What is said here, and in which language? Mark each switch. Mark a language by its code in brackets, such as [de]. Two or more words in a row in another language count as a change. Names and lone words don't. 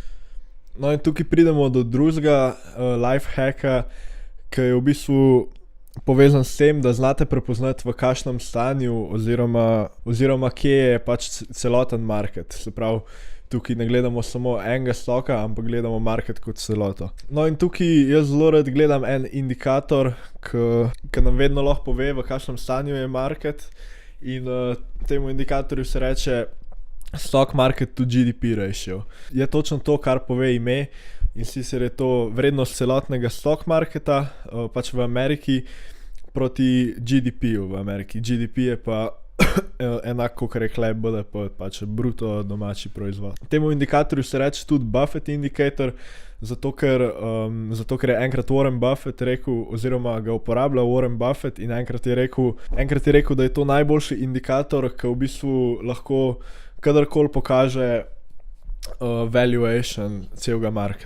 [sl] No in tukaj pridemo do drugega [en] life hacka, [sl] ki je v bistvu povezan s tem, da znate prepoznati, v kakšnem stanju oziroma kje je pač celoten market. Se pravi, tukaj ne gledamo samo enega stocka, ampak gledamo market kot celoto. No in tukaj jaz zelo rad gledam en indikator, ki nam vedno lahko pove, v kakšnem stanju je market. In temu indikatorju se reče [en] stock market to GDP ratio. [sl] Je točno to, kar pove ime, in sicer je to vrednost celotnega stock marketa pač v Ameriki proti GDP-ju v Ameriki. GDP je pa enako, kot je hleb BDP, pač bruto domači proizvod. Temu indikatorju se reče tudi [en] Buffett indicator, [sl] zato ker je enkrat Warren Buffett rekel, oziroma ga uporablja Warren Buffett in enkrat je rekel, da je to najboljši indikator, ki v bistvu lahko kadarkoli pokaže valuation celega marketa.